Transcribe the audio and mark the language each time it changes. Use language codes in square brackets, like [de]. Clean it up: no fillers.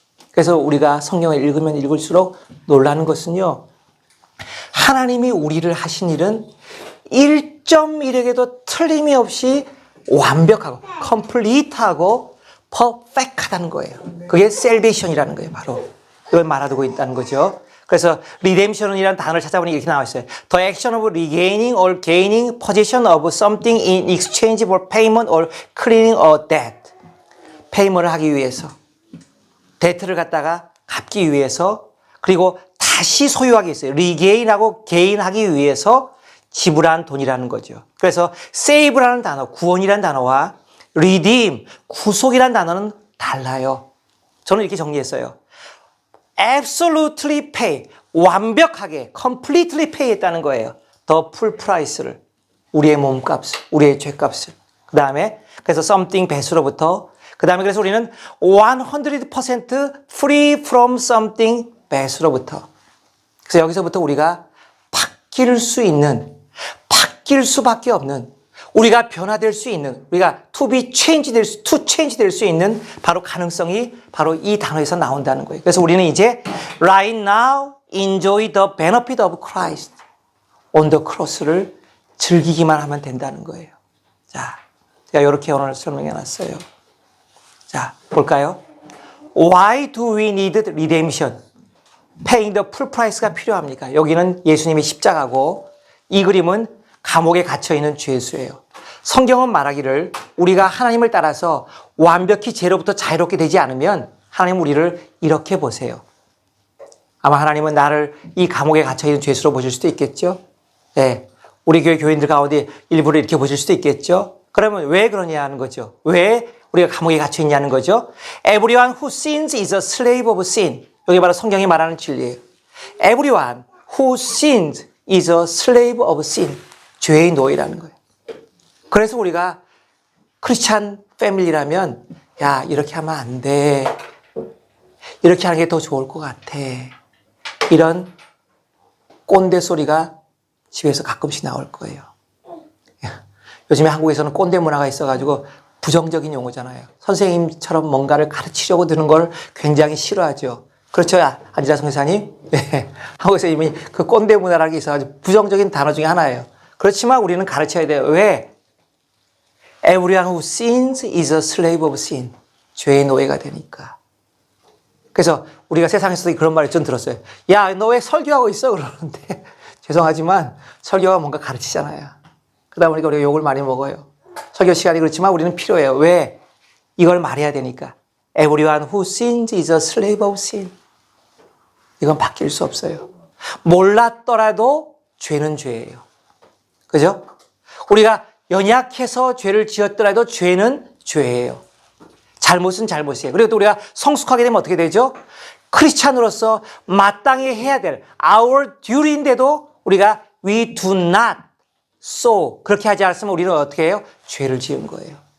[ko] 그래서 우리가 성경을 읽으면 읽을수록 놀라는 것은요, 하나님이 우리를 하신 일은 1.1에게도 틀림이 없이 완벽하고 컴플리트하고 퍼펙트하다는 거예요. 그게 셀베이션이라는 거예요. 바로 이걸 말하고 있다는 거죠. 그래서 리뎀션이라는 단어를 찾아보니 이렇게 나와 있어요. [en] The action of regaining or gaining possession of something in exchange for payment or clearing a debt. [ko] 페이먼트를 하기 위해서, 데트를 갖다가 갚기 위해서, 그리고 다시 소유하기 위해서, 리게인하고 게인하기 위해서 지불한 돈이라는 거죠. 그래서 save라는 단어, 구원이라는 단어와 redeem, 구속이라는 단어는 달라요. 저는 이렇게 정리했어요. [en] absolutely pay, [ko] 완벽하게, [en] completely pay [ko] 했다는 거예요. [en] the full price [ko] 를, 우리의 몸값을, 우리의 죄값을. 그 다음에, 그래서 something 배수로부터, 그 다음에 그래서 우리는 [en] 100% free from something [ko] 배수로부터. 그래서 여기서부터 우리가 바뀔 수 있는, 바뀔 수밖에 없는, 우리가 변화될 수 있는, 우리가 [en] to change [ko] 될 수 있는 바로 가능성이 바로 이 단어에서 나온다는 거예요. 그래서 우리는 이제 [en] right now enjoy the benefit of Christ on the cross를 [ko] 즐기기만 하면 된다는 거예요. 자, 제가 이렇게 오늘 설명해 놨어요. 자, 볼까요? [en] Why do we need redemption? Paying the full price가 [ko] 필요합니까? 여기는 예수님의 십자가고 이 그림은 감옥에 갇혀있는 죄수예요. 성경은 말하기를 우리가 하나님을 따라서 완벽히 죄로부터 자유롭게 되지 않으면 하나님 우리를 이렇게 보세요. 아마 하나님은 나를 이 감옥에 갇혀있는 죄수로 보실 수도 있겠죠. 네. 우리 교회 교인들 가운데 일부러 이렇게 보실 수도 있겠죠. 그러면 왜 그러냐 하는 거죠. 왜 우리가 감옥에 갇혀 있냐는 거죠. [en] Everyone who sins is a slave of sin. [ko] 여기 바로 성경이 말하는 진리예요. [en] Everyone who sins is a slave of sin. [ko] 죄의 노예라는 거예요. 그래서 우리가 크리스찬 패밀리라면 야, 이렇게 하면 안 돼. 이렇게 하는 게 더 좋을 것 같아. 이런 꼰대 소리가 집에서 가끔씩 나올 거예요. 요즘에 한국에서는 꼰대 문화가 있어가지고 부정적인 용어잖아요. 선생님처럼 뭔가를 가르치려고 드는 걸 굉장히 싫어하죠. 그렇죠, 안지라 선교사님? 네. 한국에서 이미 그 꼰대 문화라는 게 있어가지고 부정적인 단어 중에 하나예요. 그렇지만 우리는 가르쳐야 돼요. 왜? [en] Everyone who sins is a slave of sin. [ko] 죄의 노예가 되니까. 그래서 우리가 세상에서도 그런 말을 좀 들었어요. 야, 너 왜 설교하고 있어? 그러는데 죄송하지만 설교가 뭔가 가르치잖아요. 그러다 보니까 우리가 욕을 많이 먹어요. 설교 시간이 그렇지만 우리는 필요해요. 왜? 이걸 말해야 되니까. [en] Everyone who sins is a slave of sin. [ko] 이건 바뀔 수 없어요. 몰랐더라도 죄는 죄예요. 그죠? 우리가 연약해서 죄를 지었더라도 죄는 죄예요. 잘못은 잘못이에요. 그리고 또 우리가 성숙하게 되면 어떻게 되죠? 크리스찬으로서 마땅히 해야 될 [en] our duty [ko] 인데도 우리가 [en] we do not so [ko] 그렇게 하지 않았으면 우리는 어떻게 해요? 죄를 지은 거예요.